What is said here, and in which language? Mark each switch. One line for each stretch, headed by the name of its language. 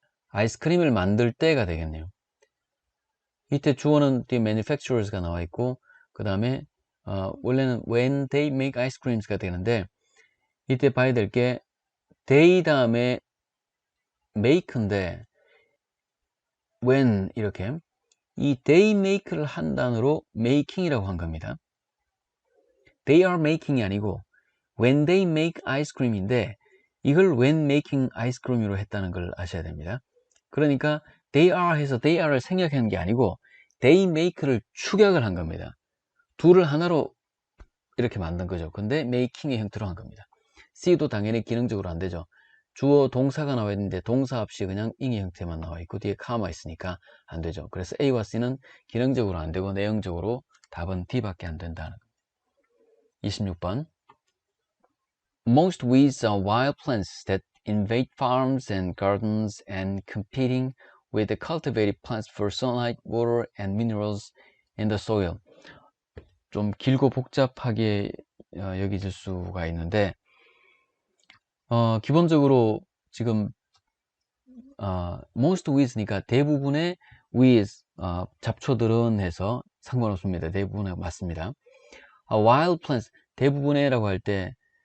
Korean: 아이스크림을 만들 때가 되겠네요. 이때 주어는 뒤에 manufacturers가 나와 있고, 그 다음에 원래는
English: when they make ice creams
Korean: 가 되는데, 이때 봐야 될 게 they 다음에 make인데 when 이렇게 이 they make를 한 단어로 making이라고 한 겁니다.
English: they are making이 아니고 when they make ice cream인데 이걸 when making ice cream으로
Korean: 했다는 걸 아셔야 됩니다. 그러니까
English: they are
Korean: 해서 they are를 생략한 게 아니고 they make를 축약을 한 겁니다. 둘을 하나로 이렇게 만든 거죠. 근데 making의 형태로 한 겁니다. C도 당연히 기능적으로 안 되죠. 주어 동사가 나와 있는데 동사 없이 그냥 ing의 형태만 나와 있고 뒤에 카마 있으니까 안 되죠. 그래서 A와 C는 기능적으로 안 되고 내용적으로 답은 D밖에 안 된다는 겁니다. 26번.
English: Most weeds are wild plants that invade farms and gardens and competing with the cultivated plants for sunlight, water, and minerals in the soil.
Korean: 좀 길고 복잡하게 여겨질 수가 있는데 기본적으로 지금 most weeds니까 대부분의 weeds, 잡초들은 해서 상관없습니다. 대부분에 맞습니다. wild plants, 대부분의 라고 할 때